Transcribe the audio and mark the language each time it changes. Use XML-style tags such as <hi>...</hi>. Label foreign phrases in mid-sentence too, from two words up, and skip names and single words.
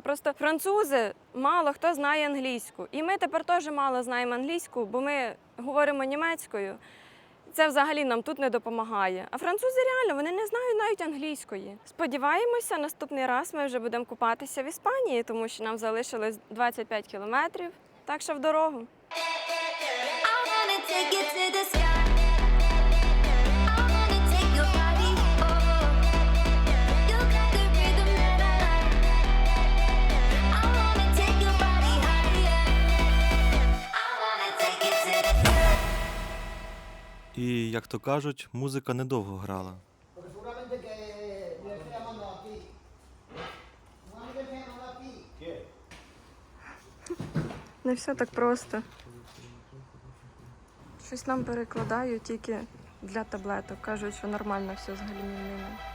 <uk>Просто французи мало хто знає англійську. І ми тепер теж мало знаємо англійську, бо ми говоримо німецькою. Це взагалі нам тут не допомагає. А французи реально, вони не знають навіть англійської. Сподіваємося, наступний раз ми вже будемо купатися в Іспанії, тому що нам залишилось 25 кілометрів, так що в дорогу.</uk> <en>Take it to the sky. I wanna take your body, oh. You got the rhythm that I like. I wanna take your body higher. I wanna take it to the sky.</en> <uk>І, як то кажуть, музика недовго грала.</uk> <es>Porque seguramente que le estoy llamando a ti. Seguramente me llamando a ti. ¿Qué?</es> <uk>Не все так просто. Щось нам перекладають тільки для таблеток. Кажуть, що нормально все з гальмівними.</uk>